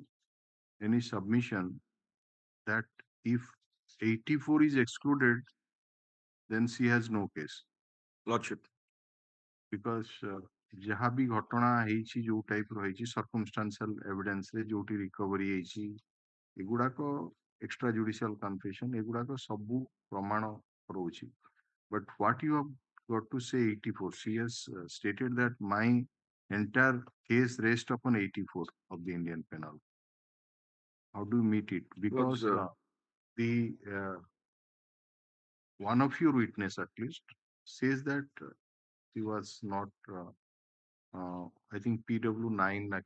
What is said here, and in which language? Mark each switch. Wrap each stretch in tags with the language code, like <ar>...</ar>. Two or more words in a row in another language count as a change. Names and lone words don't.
<en>any submission that if 84 is excluded, then she has no case. Lordship.</en> <or>Because ଯାହା ବି ଘଟଣା ହେଇଛି ଯୋଉ ଟାଇପ ର ହେଇଛି</or> <en>circumstantial evidence</en> <or>ରେ ଯୋଉଠି recovery ହେଇଛି ଏଗୁଡାକ</or> <en>extra judicial confession</en> <or>ଏଗୁଡାକ ସବୁ ପ୍ରମାଣ ରହୁଛି.</or> <en>But what you have got to say 84, she has stated that my entire case rests upon 84 of the Indian penal. How do you meet it? Because the one of your witness at least says that he was not I think PW9 actually,</en>